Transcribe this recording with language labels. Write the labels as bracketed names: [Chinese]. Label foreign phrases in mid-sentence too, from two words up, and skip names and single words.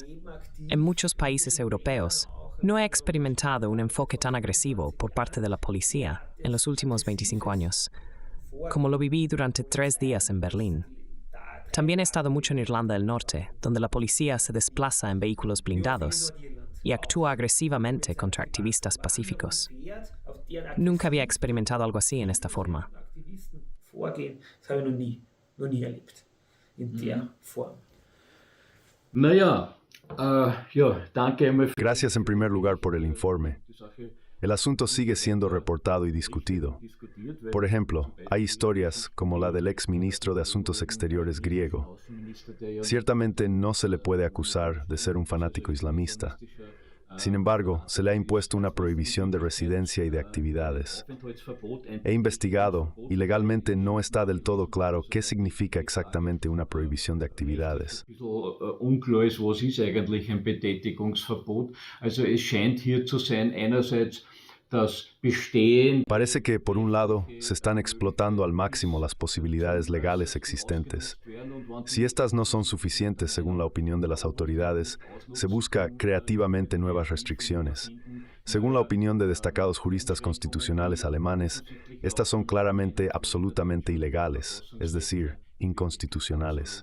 [Spanish] En muchos países europeos, no he experimentado un enfoque tan agresivo por parte de la policía en los últimos 25 años, como lo viví durante 3 días en Berlín. También he estado mucho en Irlanda del Norte, donde la policía se desplaza en vehículos blindados y actúa agresivamente contra activistas pacíficos. Nunca había experimentado algo así en esta forma. [German] Das habe ich noch nie erlebt, in der Form. Naja, danke einmal. [Spanish] Gracias en primer lugar por el informe. El asunto sigue siendo reportado y discutido. Por ejemplo, hay historias como la del ex ministro de Asuntos Exteriores griego. Ciertamente no se le puede acusar de ser un fanático islamista. Sin embargo, se le ha impuesto una prohibición de residencia y de actividades. He investigado y legalmente no está del todo claro qué significa exactamente una prohibición de actividades. [German] Unklar ist, was ist eigentlich ein Betätigungsverbot. Also es scheint hier zu sein, einerseits das Bestehen. [Spanish] Parece que, por un lado, se están explotando al máximo las posibilidades legales existentes. Si estas no son suficientes, según la opinión de las autoridades, se busca creativamente nuevas restricciones. Según la opinión de destacados juristas constitucionales alemanes, estas son claramente absolutamente ilegales, es decir, inconstitucionales.